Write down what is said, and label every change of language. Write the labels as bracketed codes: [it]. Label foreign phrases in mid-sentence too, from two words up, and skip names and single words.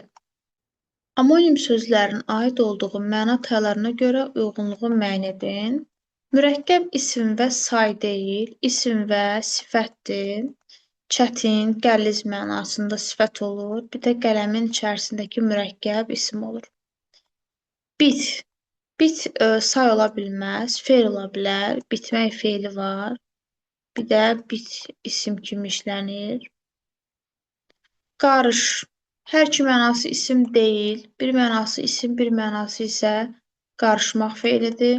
[az] Amonim sözlərin aid olduğu məna taylarına görə uyğunluğu müəyyən edin. Mürəkkəb isim və say deyil, isim və sifətdir. Çətin, qəliz mənasında sifət olur. Bir də qələmin içərisindəki mürəkkəb isim olur. Bit. Bit say ola bilməz, fe'l ola bilər. Bitmək fe'li var. Bir də bit isim kimi işlənir. Qarış. Hər iki mənası isim deyil. Bir mənası isim, bir mənası isə qarışmaq fe'lidir.